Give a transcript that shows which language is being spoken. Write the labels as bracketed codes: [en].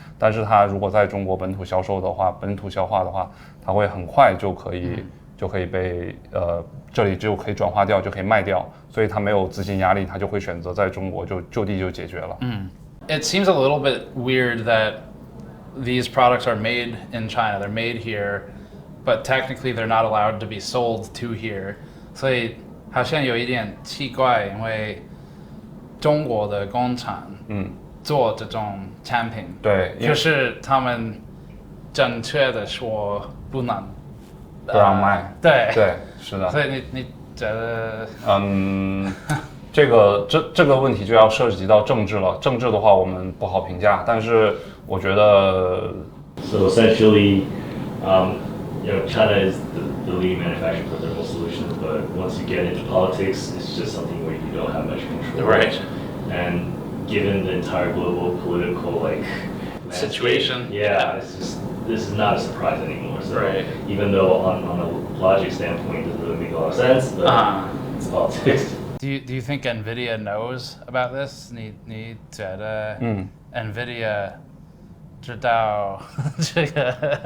[zh] 但是它如果在中国本土销售的话，本土消化的话，它会很快就可以被这里就可以转化掉，就可以卖掉，所以它没有资金压力，它就会选择在中国就地就解决了。 [en] It seems a little bit weird that these products are made in China. They're made here, but technically they're not allowed to be sold to here. [zh] 所以好像有一点奇怪，因为中国的工厂做这种产品，对，可是他们正确的说不让卖，对，是的。所以你觉得？这个问题就要涉及到政治了。政治的话，我们不好评价，但是我觉得。 [en] So essentially, China is the leading manufacturer for thermal solutions, but once you get into politics, it's just something where you don't have much control. Right. And given the entire global political situation, this is not a surprise anymore. So even though on a logic standpoint it doesn't really make a lot of sense, but it's politics. Do you think NVIDIA knows about this? [zh] 你觉得NVIDIA 知道这个？